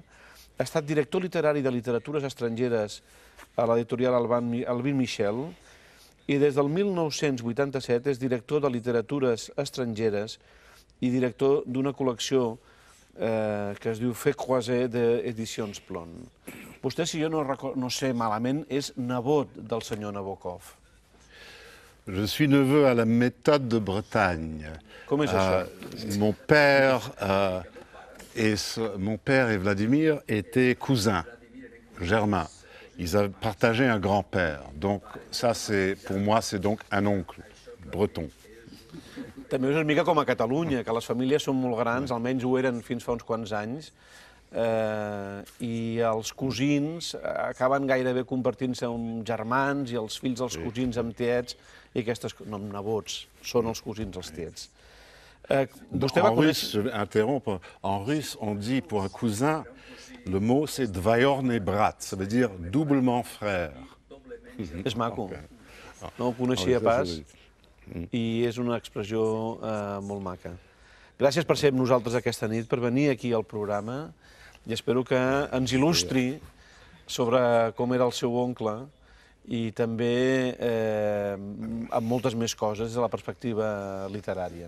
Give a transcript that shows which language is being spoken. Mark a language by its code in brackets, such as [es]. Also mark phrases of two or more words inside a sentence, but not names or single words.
[ca] Ha estat director literari de literatures estrangeres a l'editorial Albin Michel i des del 1987 és director de literatures estrangeres i director d'una col·lecció que es diu Fait Croiser d'Edicions Plon. Vostè, si jo no sé malament, és nebot del senyor Nabokov. [fr] Je suis neveu à la méthode de Bretagne. [ca] Com és això? [fr] Mon père et Vladimir étaient cousins germains. Ils avaient partagé un grand-père. Donc ça, pour moi, c'est donc un oncle breton. [ca] També és una mica com a Catalunya, que les famílies són molt grans, almenys ho eren fins fa uns quants anys, i els cosins acaben gairebé convertint-se en germans i els fills dels cosins amb tiets i aquestes... No, nebots, són els cosins els tiets. [fr] En russe, je vais interrompre, en russe, on dit pour un cousin, le mot c'est [ru] двоюродный брат, [fr] ça veut dire doublement frère. [ca] És maco, no ho coneixia pas. I és una expressió molt maca. Gràcies per ser amb nosaltres aquesta nit, per venir aquí al programa, i espero que ens il·lustri sobre com era el seu oncle i també amb moltes més coses des de la perspectiva literària.